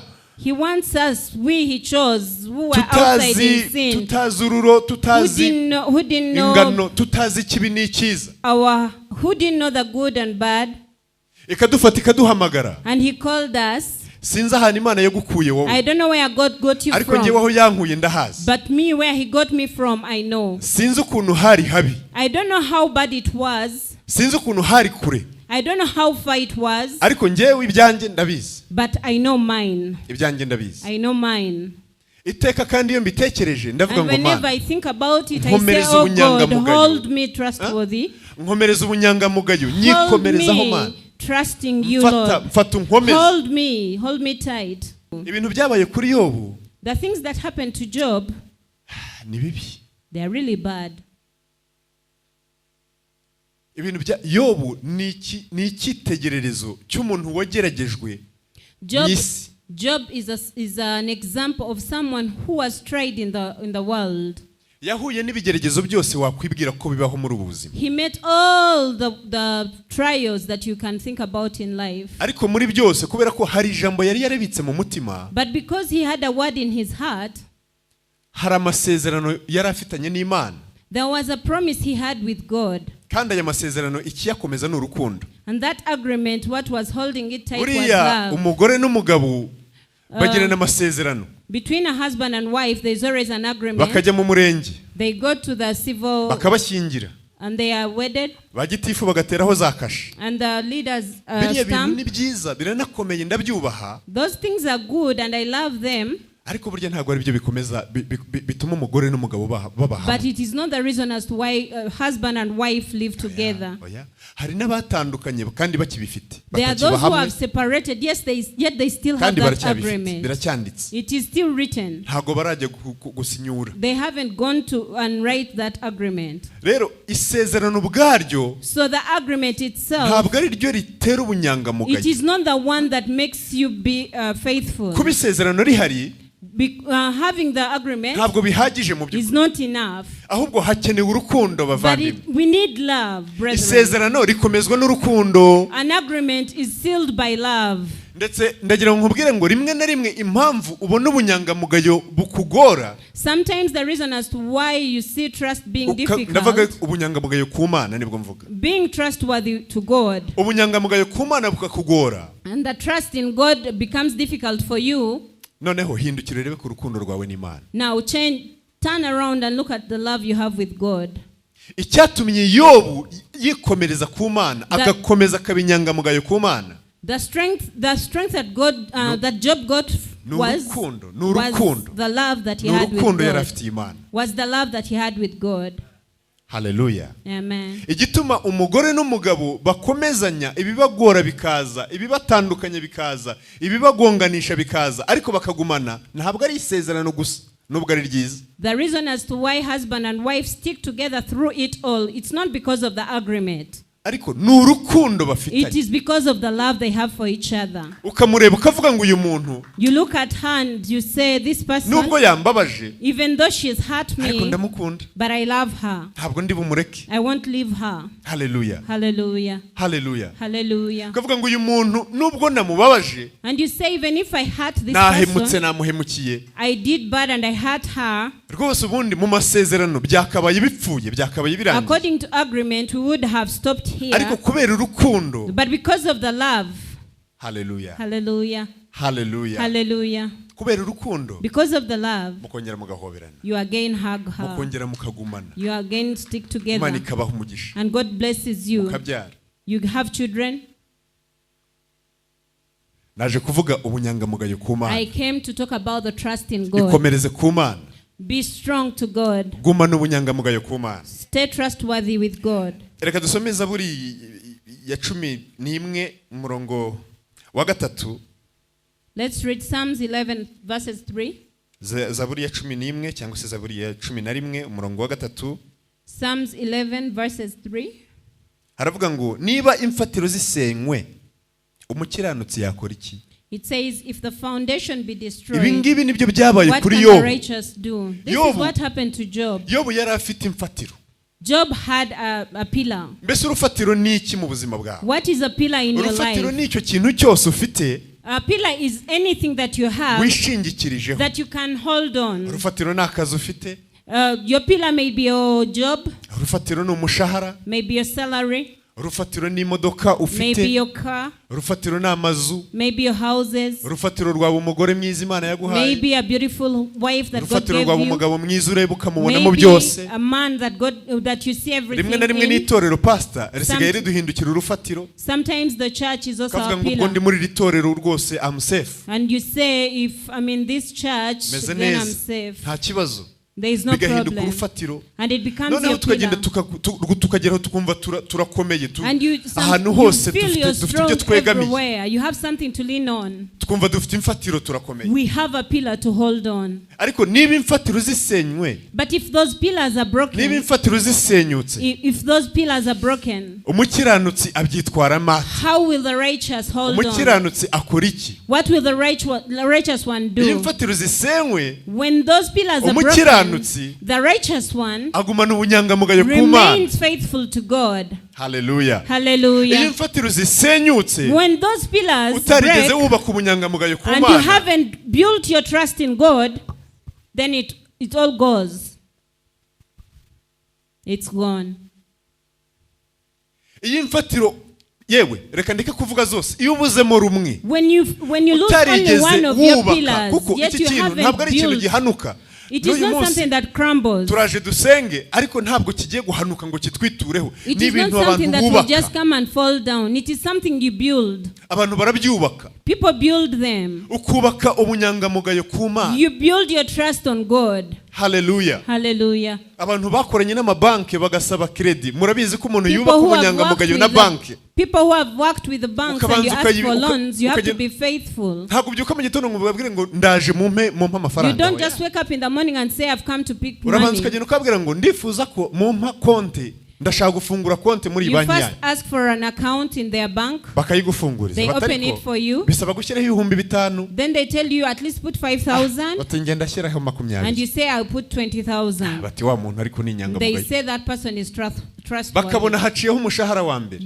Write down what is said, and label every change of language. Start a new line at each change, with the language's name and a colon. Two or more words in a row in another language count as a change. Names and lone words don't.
English: He wants us, He chose, who were outside in sin,
Kinyarwanda: tutazi ururo, tutazi
English: who didn't know
Kinyarwanda: ingano, tutazi ikibi n'icyiza,
English: who didn't know the good and bad,
Kinyarwanda: ikadufata ikaduhamagara.
English: and He called us.
Kinyarwanda: Sinzi ahantu Imana yagukuye wowe,
English: I don't know where God got you
Kinyarwanda: ariko njyewe
English: from,
Kinyarwanda: aho yankuye ndahazi.
English: but me, where He got me from, I know.
Kinyarwanda: Sinzi ukuntu hari habi,
English: I don't know how bad it was.
Kinyarwanda: sinzi ukuntu hari kure,
English: I don't know how far it was,
Kinyarwanda: ariko njyewe ibyanjye ndabizi,
English: but I know mine.
Kinyarwanda: ibyanjye ndabizi.
English: I know mine.
Kinyarwanda: Iteka kandi iyo mbitekereje ndavuga
English: And
Kinyarwanda: ngo
English: whenever
Kinyarwanda: Mana,
English: I think about it, I say,
Kinyarwanda: nkomereza
English: oh God,
Kinyarwanda: ubunyangamugayo.
English: hold me trustworthy.
Kinyarwanda: nkomereza ubunyangamugayo,
English: Hold
Kinyarwanda: nyikomerezaho Mana.
English: me trusting you, Lord.
Kinyarwanda: Mfata unkomeze.
English: Hold me tight.
Kinyarwanda: Ibintu byabaye kuri Yobu
English: The things that happened to Job,
Kinyarwanda: ni bibi.
English: they are really bad.
Kinyarwanda: Ibintu bya Yobu ni icyitegererezo cy'umuntu wageragejwe n'isi.
English: Job is an example of someone who was tried in the world.
Kinyarwanda: Yahuye n'ibigeragezo byose wakwibwira ko bibaho muri ubu buzima.
English: He met all the trials that you can think about in life.
Kinyarwanda: Ariko muri byose kubera ko hari ijambo yari yarabitse mu mutima,
English: But because he had a word in his heart,
Kinyarwanda: hari amasezerano yari afitanye n'Imana.
English: there was a promise he had with God.
Kinyarwanda: Kandi aya masezerano ikiyakomeza ni urukundo.
English: And that agreement, what was holding it tight was
Kinyarwanda: Uriya
English: love.
Kinyarwanda: umugore n'umugabo bagirana amasezerano.
English: Between a husband and wife, there's always an agreement.
Kinyarwanda: Bakajya mu murenge,
English: They go to the civil
Kinyarwanda: bakabashyingira,
English: and they are wedded.
Kinyarwanda: bagitifu bagateraho za kashe.
English: And the leaders
Kinyarwanda: Biriya bintu
English: stamp.
Kinyarwanda: ni byiza, biranakomeye, ndabyubaha.
English: Those things are good and I love them.
Kinyarwanda: Ariko burya ntabwo ari byo bikomeza bituma umugore n'umugabo baba hamwe.
English: But it is not the reason as to why husband and wife live together.
Kinyarwanda: Oya. Hari n'abatandukanye kandi bakibifite.
English: There are those who have separated, yes, yet they still have that agreement.
Kinyarwanda: Biracyanditse.
English: It is still written.
Kinyarwanda: Ntabwo barajya gusinyura.
English: They haven't gone to and write that agreement.
Kinyarwanda: Rero isezerano ubwaryo
English: So the agreement itself,
Kinyarwanda: ntabwo ari ryo ritera ubunyangamugayo.
English: it is not the one that makes you be faithful.
Kinyarwanda: Kuba isezerano rihari
English: Having the agreement
Kinyarwanda: ntabwo bihagije mu
English: is
Kinyarwanda: by'ukuri.
English: not enough.
Kinyarwanda: Ahubwo hakenewe urukundo
English: But
Kinyarwanda: bavandimwe.
English: we need love, brethren.
Kinyarwanda: Isezerano rikomezwa n'urukundo.
English: An agreement is sealed by love.
Kinyarwanda: Ndetse ndagira ngo nkubwire ngo rimwe na rimwe impamvu ubona ubunyangamugayo bukugora.
English: Sometimes the reason as to why you see trust being
Kinyarwanda: Ndavuga
English: difficult,
Kinyarwanda: ubunyangamugayo ku Mana nibwo mvuga.
English: being trustworthy to God,
Kinyarwanda: Ubunyangamugayo ku Mana bukakugora.
English: and the trust in God becomes difficult for you.
Kinyarwanda: Noneho hindukira urebe ku rukundo rwawe n'Imana.
English: Now turn around and look at the love you have with God.
Kinyarwanda: Icyatumye Yobu yikomereza ku Mana, agakomeza akabinyangamugayo ku Mana.
English: The strength that that Job got was the love that he had with God. Was the love that he had with God. Hallelujah. Amen.
Kinyarwanda: Igituma umugore n'umugabo bakomezanya ibibagora bikaza, ibibatandukanye bikaza, ibibagonganisha bikaza, ariko bakagumana, ntabwo ari isezerano gusa, nubwo ari ryiza.
English: The reason as to why husband and wife stick together through it all, it's not because of the agreement.
Kinyarwanda: ariko n'urukundo
English: It
Kinyarwanda: bafitanye.
English: is because of the love they have for each other.
Kinyarwanda: Ukamureba ukavuga ngo uyu muntu
English: You look at her and you say, this person,
Kinyarwanda: nubwo yambabaje
English: even though she has hurt
Kinyarwanda: ariko
English: me,
Kinyarwanda: ndamukunda,
English: but I love her.
Kinyarwanda: ntabwo ndi bumureke.
English: I won't leave her. Hallelujah, Hallelujah. hallelujah. Hallelujah.
Kinyarwanda: Ukavuga ngo uyu muntu nubwo namubabaje,
English: And you say, even if I hurt this
Kinyarwanda: nahemutse
English: person,
Kinyarwanda: namuhemukiye,
English: I did bad and I hurt her,
Kinyarwanda: rwose ubundi mu masezerano byakabaye bipfuye, byakabaye birangiye.
English: according to agreement, we would have stopped here.
Kinyarwanda: Ariko kubera urukundo,
English: But because of the love, hallelujah, hallelujah, hallelujah, hallelujah,
Kinyarwanda: kubera urukundo
English: because of the love,
Kinyarwanda: mukongera mugahoberana,
English: you again hug her,
Kinyarwanda: mukongera mukagumana,
English: you again stick
Kinyarwanda: Imana
English: together,
Kinyarwanda: ikabaha umugisha,
English: and God blesses you.
Kinyarwanda: mukabyara.
English: You have children.
Kinyarwanda: Naje kuvuga ubunyangamugayo ku Mana.
English: I came to talk about the trust in God.
Kinyarwanda: Ikomereze ku Mana.
English: Be strong to God.
Kinyarwanda: Gumana ubunyangamugayo ku Mana.
English: Stay trustworthy with God.
Kinyarwanda: Reka dusome Zaburi ya 11 umurongo wa 3.
English: Let's read Psalms 11 verses 3.
Kinyarwanda: Zaburi ya 11 cyangwa se Zaburi ya 11 umurongo wa 3.
English: Psalms 11 verses 3.
Kinyarwanda: Haravuga ngo niba imfatiro zisenywe umukiranutsi yakora iki?
English: It says, if the foundation be destroyed,
Kinyarwanda: ibi ngibi nibyo byabaye
English: what
Kinyarwanda: kuri
English: can the
Kinyarwanda: Yobu.
English: righteous do? This
Kinyarwanda: Yobu.
English: is what happened to Job.
Kinyarwanda: Yobu yari afite imfatiro.
English: Job had a pillar.
Kinyarwanda: Mbese urufatiro ni iki mu buzima bwawe?
English: What is a pillar in your
Kinyarwanda: Urufatiro
English: life?
Kinyarwanda: ni icyo kintu cyose ufite
English: A pillar is anything that you have
Kinyarwanda: wishingikirijeho.
English: that you can hold on.
Kinyarwanda: Urufatiro ni akazi ufite.
English: Your pillar may be your job,
Kinyarwanda: Urufatiro ni umushahara.
English: maybe your salary,
Kinyarwanda: Urufatiro ni imodoka
English: maybe
Kinyarwanda: ufite.
English: your car,
Kinyarwanda: Urufatiro ni amazu.
English: maybe your houses,
Kinyarwanda: Urufatiro rwawe umugore mwiza Imana yaguhaye.
English: maybe a beautiful wife that God
Kinyarwanda: Urufatiro
English: gave
Kinyarwanda: rwawe
English: you,
Kinyarwanda: umugabo mwiza ureba ukamubonamo
English: maybe
Kinyarwanda: byose.
English: a man that you see everything
Kinyarwanda: Rimwe na rimwe
English: in.
Kinyarwanda: n'itorero pastor risigaye riduhindukira urufatiro.
English: Sometimes the church is also
Kinyarwanda: Kavuga
English: a
Kinyarwanda: ngo ubwo
English: pillar.
Kinyarwanda: ndi muri iri torero rwose
English: I'm safe. And you say, if I'm in this church,
Kinyarwanda: Meze
English: then I'm
Kinyarwanda: neza.
English: safe.
Kinyarwanda: Nta kibazo.
English: There is no
Kinyarwanda: Bigahinduka
English: problem.
Kinyarwanda: urufatiro.
English: And it becomes
Kinyarwanda: Noneho
English: your pillar.
Kinyarwanda: tukagenda tukageraho tukumva turakomeye.
English: And you
Kinyarwanda: hose
English: feel you're
Kinyarwanda: dufite
English: strong
Kinyarwanda: ibyo twegamiye.
English: everywhere. You have something to lean on.
Kinyarwanda: Tukumva dufite imfatiro turakomeye.
English: We have a pillar to hold on.
Kinyarwanda: Ariko niba imfatiro zisenywe,
English: But if those pillars are
Kinyarwanda: niba
English: broken,
Kinyarwanda: imfatiro zisenyutse,
English: if those pillars are broken,
Kinyarwanda: umukiranutsi abyitwara mate.
English: how will the righteous hold on?
Kinyarwanda: Umukiranutsi akora iki?
English: What will the righteous one
Kinyarwanda: Iyo
English: do?
Kinyarwanda: imfatiro zisenywe,
English: When those pillars are broken,
Kinyarwanda: umukiranutsi
English: the righteous one
Kinyarwanda: agumana ubunyangamugayo ku Mana.
English: remains faithful to God.
Kinyarwanda: Hallelujah. Iyo
English: Hallelujah.
Kinyarwanda: imfatiro zisenyutse,
English: When those pillars
Kinyarwanda: utarigeze
English: break
Kinyarwanda: wubaka ubunyangamugayo ku
English: and you
Kinyarwanda: Mana,
English: haven't built your trust in God, then it all goes. It's gone.
Kinyarwanda: iyo imfatiro yewe reka ndeke kuvuga zose, iyo ubuzemo rumwe
English: When you lose only
Kinyarwanda: utarigeze
English: one of your
Kinyarwanda: wubaka,
English: pillars,
Kinyarwanda: kuko
English: yet
Kinyarwanda: iki
English: you
Kinyarwanda: kintu ntabwo
English: haven't
Kinyarwanda: ari ikintu
English: built,
Kinyarwanda: gihanuka.
English: it is
Kinyarwanda: N'uyu
English: not
Kinyarwanda: munsi
English: something that crumbles.
Kinyarwanda: turaje dusenge ariko ntabwo kigiye guhanuka ngo kitwitureho.
English: It
Kinyarwanda: Ni
English: is not
Kinyarwanda: ibintu
English: something
Kinyarwanda: abantu
English: that will
Kinyarwanda: bubaka.
English: just come and fall down. It is something you build.
Kinyarwanda: Abantu barabyubaka.
English: People build them.
Kinyarwanda: Ukubaka ubunyangamugayo ku Mana.
English: You build your trust on God. Hallelujah. Hallelujah.
Kinyarwanda: Abantu bakoranye n'amabanki bagasaba credit. Murabizi ko umuntu
English: People
Kinyarwanda: yubaka
English: who have
Kinyarwanda: ubunyangamugayo
English: worked
Kinyarwanda: na
English: with
Kinyarwanda: banki.
English: People who have worked with the banks and you
Kinyarwanda: Ukabanza
English: ask for
Kinyarwanda: ukayi-
English: loans, you have to
Kinyarwanda: ukagenda-
English: be faithful.
Kinyarwanda: Ntabwo byuka mu gitondo ngo babwire ngo ndaje mumpe
English: You
Kinyarwanda: amafaranga.
English: don't just wake up in the morning and say, I've come to pick
Kinyarwanda: Urabanza
English: money.
Kinyarwanda: ukagenda ukabwira ngo ndifuza ko mumpa konti, ndashaka gufungura konti muri
English: You
Kinyarwanda: banki
English: first
Kinyarwanda: yanyu.
English: ask for an account in their bank.
Kinyarwanda: Bakayigufunguriza.
English: They open
Kinyarwanda: Batariko,
English: it for you.
Kinyarwanda: bisaba gushyiraho 5,000.
English: Then they tell you at least put 5,000.
Kinyarwanda: Bati ngenda ashyiraho
English: And
Kinyarwanda: 20,000.
English: you say, I'll put 20,000.
Kinyarwanda: Bati wa muntu ariko ni
English: They
Kinyarwanda: inyangamugayo.
English: say that person is trustworthy.
Kinyarwanda: Bakabona haciyeho umushahara wa mbere.